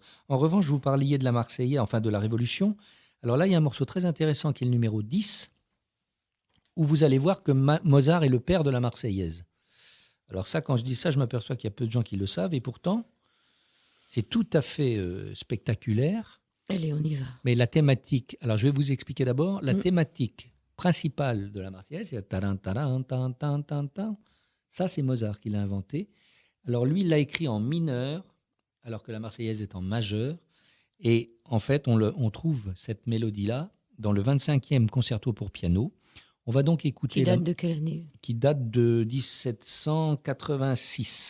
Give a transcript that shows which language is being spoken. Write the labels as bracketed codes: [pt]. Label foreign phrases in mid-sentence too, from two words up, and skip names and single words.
[fr] En revanche, vous parliez de la Marseillaise, enfin de la Révolution. Alors là, il y a un morceau très intéressant qui est le numéro 10, où vous allez voir que Mozart est le père de la Marseillaise. Alors ça, quand je dis ça, je m'aperçois qu'il y a peu de gens qui le savent, et pourtant, c'est tout à fait spectaculaire. Allez, on y va. Mais la thématique, alors je vais vous expliquer d'abord, la thématique principale de la Marseillaise, c'est taran, taran, tan, tan, tan, tan. Ça, c'est Mozart qui l'a inventé. Alors lui, il l'a écrit en mineur, alors que la Marseillaise est en majeur. Et en fait, on trouve cette mélodie-là dans le 25e concerto pour piano. On va donc écouter... Qui date de quelle année? Qui date de 1786.